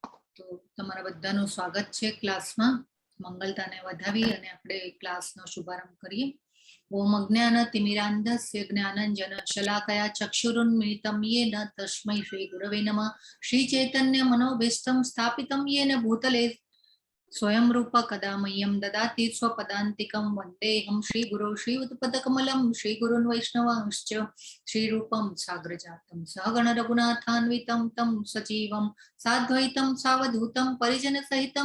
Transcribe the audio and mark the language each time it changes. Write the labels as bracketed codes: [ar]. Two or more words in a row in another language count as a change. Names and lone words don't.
[gu] તો તમારા બધાનું સ્વાગત છે ક્લાસમાં. મંગલતાને વધાવી અને આપણે ક્લાસનો શુભારંભ કરીએ. [sa] ઓમ અજ્ઞાનતિમિરાન્ધસ્ય જ્ઞાનંજન શલાકયા ચક્ષુરુન્મિલિતમ યેન તસ્મૈ શ્રી ગુરવે નમઃ. શ્રી ચૈતન્ય મનોભીષ્ટં સ્થાપિતમ યેન ભૂતલે स्वयं रूप कदा मह्यं ददाति स्वपदान्तिकं वन्देऽहं श्रीगुरो श्रीयुतपदकमलं श्रीगुरुन् वैष्णवांश्च श्रीरूपं साग्रजातं सहगण रघुनाथान्वितं तं सजीवं साद्वैतं सावधूतं परिजनसहितं